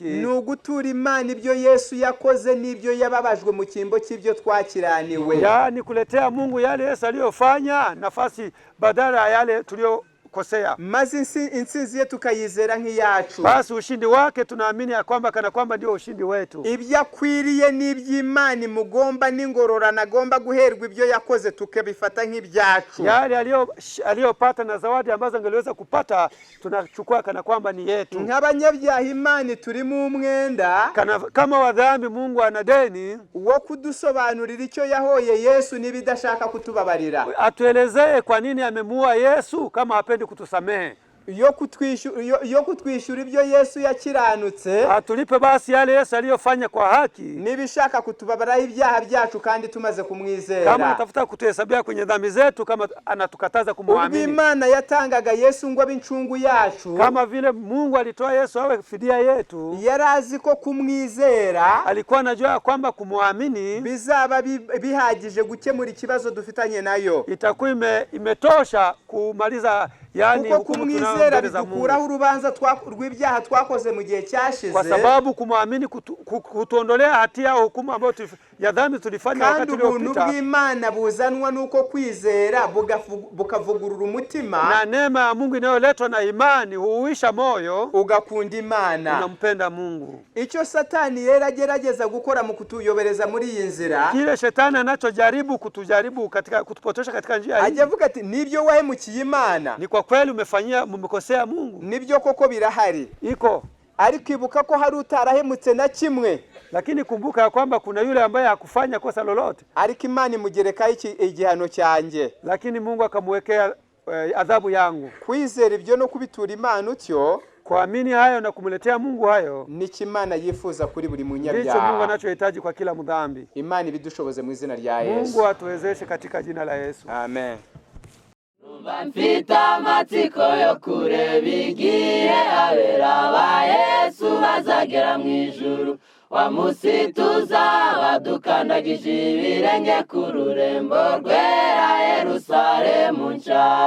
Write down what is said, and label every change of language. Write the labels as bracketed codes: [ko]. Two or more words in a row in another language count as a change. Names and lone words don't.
[rw] ni ugutura Imana ibyo Yesu yakoze n'ibyo yababajwe mu kimbo cy'ibyo twakiraniwe. [sw] Yani kuletea Mungu yale Yesu aliyofanya nafasi badala yale tuliyokosea. [rw] Maze insinzi ye tukayizera nk'iyacu. [sw] Basi ushindi wake tunaamini ya kwamba kana kwamba ndio ushindi wetu. [rw] Ibyo akwiriye n'iby'Imana mugomba n'ingororana agomba guherwa ibyo yakoze tukabifata nk'ibyacu. [sw] Yale aliyopata na zawadi ambazo angeliweza kupata tunachukua kana kwamba ni yetu. [rw] Nk'abanyabyaha Imana turi mu mwenda, [sw] kama wadhambi Mungu ana deni [rw] wo kudusobanurira icyo yahoye Yesu nibidashaka kutubabarira. [sw] Atuelezee kwa nini amemuua Yesu kama hapendi kutusamehe. [rw] Yo kutwishyura ibyo Yesu yakiranutse, [sw] atulipe basi yale Yesu aliyofanya kwa haki. [rw] Nibishaka kutubabaraho ibyaha byacu kandi tumaze kumwizera. [sw] Kama anatafuta kutuhesabia kwenye dhambi zetu, kama anatukataza kumwamini. [rw] Ubwo Imana yatangaga Yesu ngo abincungu yacu, [sw] kama vile Mungu alitoa Yesu awe fidia yetu, [rw] yarazi ko kumwizera, [sw] alikuwa anajua kwamba kumwamini [rw] bizaba bihagije gukemura ikibazo dufitanye nayo. [sw] Itakuwa imetosha kumaliza yani [rw] kumwizera bidukuraho urubanza rw'ibyaha twakoze mu gihe cyashize. [sw] Kwa sababu kumwamini kutuondolea hatia au hukumu ambayo ya dhambi tulifanya wakati uliopita. [rw] Kandi ubuntu bw'Imana buzanwa nuko kwizera bukavugurura umutima. [sw] Na neema ya Mungu inayoletwa na imani huuisha moyo, [rw] ugakunda Imana, [sw] unampenda Mungu. [rw] Icyo Satani yera agerageza gukora mu kutuyobereza muri iyi nzira, [sw] kile shetani anachojaribu kutujaribu katika kutupotosha katika njia hii, [rw] ajavuga ati nibyo wahemukiye Imana, [sw] ni kwa kweli umekosea Mungu. [rw] Nibyo koko birahari [sw] iko, [rw] ariko ibuka ko hari utarahemutse na kimwe. [sw] Lakini kumbuka ya kwamba kuna yule ambaye hakufanya kosa lolote. [rw] Ariko Imana imugereka igihano cyanjye, [sw] lakini Mungu akamwekea adhabu yangu. [rw] Kwizera ibyo no kubitura Imana utyo, [sw] kuamini hayo na kumletea Mungu hayo, [rw] ni kimana yifuza kuri buri munyabyaha. [sw] Ndicho Mungu anachohitaji kwa kila mdhambi. [rw] Imana ibidushoboze mu izina rya Yesu. [sw] Mungu atuwezeshe katika jina la Yesu. Amen. [rw] Mfite amatsiko yo kureba igihe abera ba Yesu bazagera mu ijuru, wa munsi tuzaba dukandagije ibirenge ku rurembo rwera Yerusalemu nshya.